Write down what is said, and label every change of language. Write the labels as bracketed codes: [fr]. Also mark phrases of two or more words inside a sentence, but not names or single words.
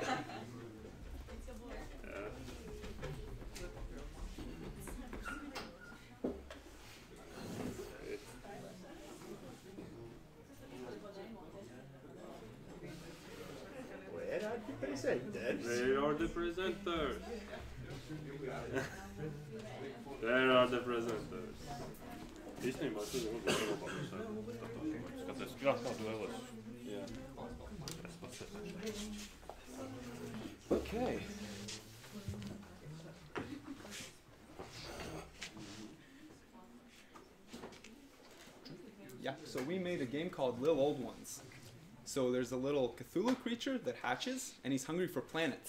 [en] Where are the presenters? Where are the presenters? Where are the presenters? [lv] Īstenībā es nezinu, ko labāk skaties. Jā, tādu vēlos. Jā. Es pats esmu. [en] Okay. Yeah, so we made a game called Little Old Ones. So there's a little Cthulhu creature that hatches, and he's hungry for planets.